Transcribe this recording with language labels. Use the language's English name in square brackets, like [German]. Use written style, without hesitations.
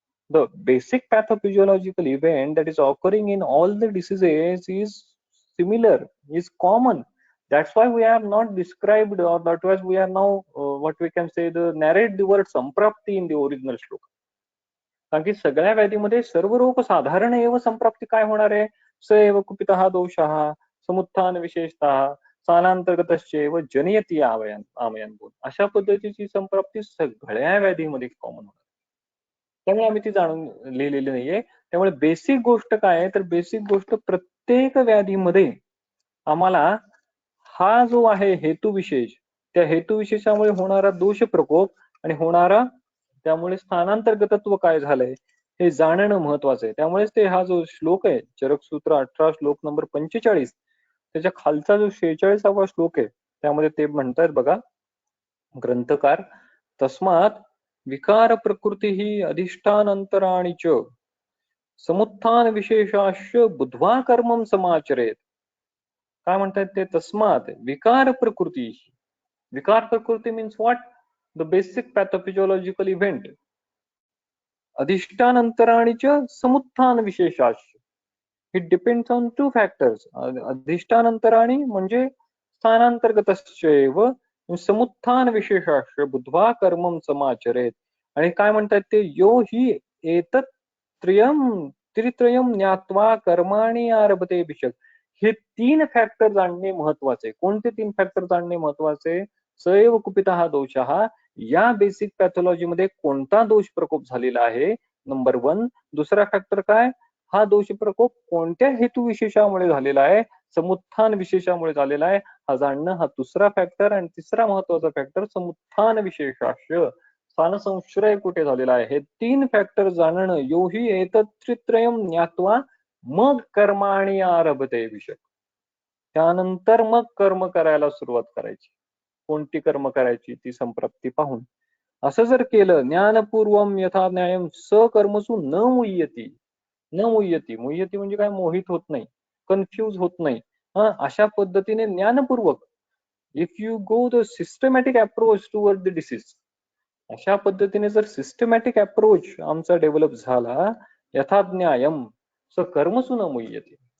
[English] The basic pathophysiological event that is occurring in all the diseases is similar, is common. That's why we have not described, or that was we are now what we can say the narrate the word samprapti in the original shloka. [Marathi] कारण की सगळ्या व्याधीमध्ये सर्व रोग साधारण एव संप्राप्ती काय होणार आहे? [Sanskrit] स एव कुपितः दोषः समुत्थान विशेषतः स्थानांतर्गतश्चैव जनयती आमयन बोल. [Marathi] अशा पद्धतीची संप्राप्ती सगळ्या व्याधीमध्ये कॉमन होणार. त्यामुळे आम्ही ती जाणून लिहिलेली नाहीये. त्यामुळे बेसिक गोष्ट काय आहे तर बेसिक गोष्ट प्रत्येक व्याधीमध्ये आम्हाला हा जो आहे हेतुविशेष, त्या हेतुविशेषामुळे होणारा दोष प्रकोप आणि होणारा त्यामुळे स्थानांतर्गतत्व काय झालंय हे जाणणं महत्वाचं आहे. त्यामुळेच ते हा जो श्लोक आहे चरकसूत्र 18 श्लोक नंबर 45 त्याच्या खालचा जो 46वा श्लोक आहे त्यामध्ये ते म्हणतात बघा ग्रंथकार, [Sanskrit] तस्मात विकार प्रकृती ही अधिष्ठानंतराणि च समुत्थान विशेषाश्च बुद्ध्वा कर्मं समाचरेत. [Marathi] काय म्हणतात ते? [Sanskrit] तस्मात विकार प्रकृती. विकार प्रकृती [English] Means what? The basic pathophysiological event. [Sanskrit] अधिष्ठानंतराणि च समुत्थान विशेषाश्च. [English] It depends on 2 factors. [Sanskrit] अधिष्ठानंतराणि [Marathi] म्हणजे [Sanskrit] स्थानांतर्गतश्चैव समुत्थान विशेषाश्च बुद्ध्वा कर्मं समाचरेत. [Marathi] आणि काय म्हणतात ते? [Sanskrit] यो हि एतत् त्रित्रयम् ज्ञात्वा कर्माणि आरभते भिषक. [Marathi] हे 3 फॅक्टर जाणणे महत्वाचे. कोणते 3 फॅक्टर जाणणे महत्वाचे? [Sanskrit] सैव कुपितः दोषः. [Marathi] या बेसिक पॅथॉलॉजी मध्ये कोणता दोष प्रकोप झालेला आहे? नंबर 1. दुसरा फॅक्टर काय? हा दोष प्रकोप कोणत्या हेतू विशेषामुळे झालेला आहे? समुत्थान विशेषामुळे झालेला आहे. हा जाणणं हा दुसरा फॅक्टर. आणि तिसरा महत्वाचा फॅक्टर समुत्थान विशेषाश्च. स्थान संश्रय कुठे झालेला आहे? हे 3 फॅक्टर जाणणं. [Sanskrit] यो हि एतत् त्रित्रयम् ज्ञात्वा [Marathi] मग [Sanskrit] कर्माणि आरभते भिषक. [Marathi] त्यानंतर मग कर्म करायला सुरुवात करायची. कोणती कर्म करायची? ती संप्राप्ती पाहून. असं जर केलं, [Sanskrit] ज्ञानपूर्वम यथा न्यायम सकर्मसु न मुह्यती. [Marathi] न मुह्यती. मुह्यती म्हणजे काय? मोहित होत नाही, कन्फ्यूज होत नाही. अशा पद्धतीने ज्ञानपूर्वक [English] if you go the systematic approach toward the disease, [Marathi] अशा पद्धतीने जर सिस्टमॅटिक अप्रोच आमचा डेव्हलप झाला, [Sanskrit] यथाज्ञायम स कर्मसु न मुह्यती.